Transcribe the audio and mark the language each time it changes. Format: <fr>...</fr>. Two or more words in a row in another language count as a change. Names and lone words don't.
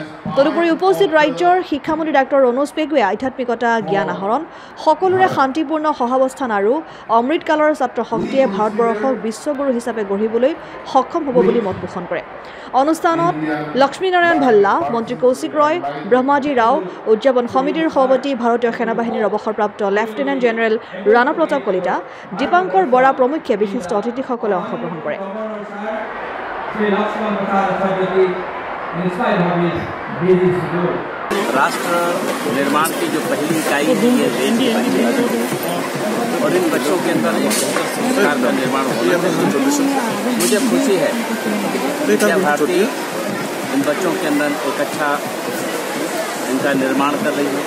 <as>তদুপৰি উপস্থিত ৰাজ্যৰ শিক্ষামন্ত্ৰী ডাক্তৰ ৰণোজ পেগুৱে আধ্যাত্মিকতা, জ্ঞান আহৰণ, সকলোৰে শান্তিপূৰ্ণ সহাৱস্থান আৰু অমৃতকালৰ ছাত্ৰ শক্তিয়ে ভাৰতবৰ্ষক বিশ্বগুৰু হিচাপে গঢ়িবলৈ সক্ষম হ'ব বুলি মত পোষণ কৰে। অনুষ্ঠানত লক্ষ্মীনাৰায়ণ ভাল্লা, মন্ত্ৰী কৌশিক ৰয়, ব্ৰহ্মাজী ৰাও, উদযাপন সমিতিৰ সভাপতি, ভাৰতীয় সেনাবাহিনীৰ অৱসৰপ্ৰাপ্ত লেফটেনেণ্ট জেনেৰেল ৰাণা প্ৰতাপ কলিতা, দীপাংকৰ বৰা প্ৰমুখ্যে বিশিষ্ট অতিথিসকলে অংশগ্ৰহণ কৰে।</as> <hi>राष्ट्र निर्माण की जो पहली इकाई है ये देश की पहली है और इन बच्चों के अंदर एक संस्कार का निर्माण होना है। मुझे खुशी है विद्या भारती इन बच्चों के अंदर एक अच्छा इनका निर्माण कर रही है।</hi>